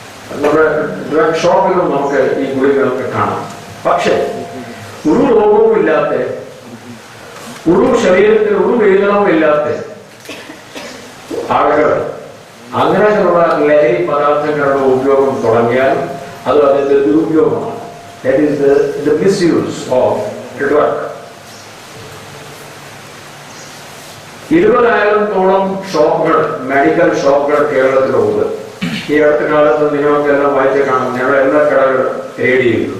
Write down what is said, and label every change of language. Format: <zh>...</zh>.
<ml>നമ്മുടെ ഡ്രഗ് ഷോപ്പിലും നമുക്ക് ഈ ഗുളികളൊക്കെ കാണാം. പക്ഷേ ഒരു രോഗവും ഇല്ലാത്ത, ഒരു ശരീരത്തിൽ ഒരു വേദനവും ഇല്ലാത്ത ആളുകൾ അങ്ങനെയുള്ള ലഹരി പദാർത്ഥങ്ങളുടെ ഉപയോഗം തുടങ്ങിയാൽ അത് അതിന്റെ ദുരുപയോഗമാണ്.</ml> <en>That is the misuse of the drug.</en> <ml>20,000-ഓളം ഷോപ്പുകൾ, മെഡിക്കൽ ഷോപ്പുകൾ കേരളത്തിലുണ്ട്. ഈ അടുത്ത കാലത്ത് നിങ്ങൾക്കെല്ലാം വായിച്ചു കാണാം. ഞങ്ങളുടെ എല്ലാ കടകളും റെയ്ഡ് ചെയ്തു.</ml>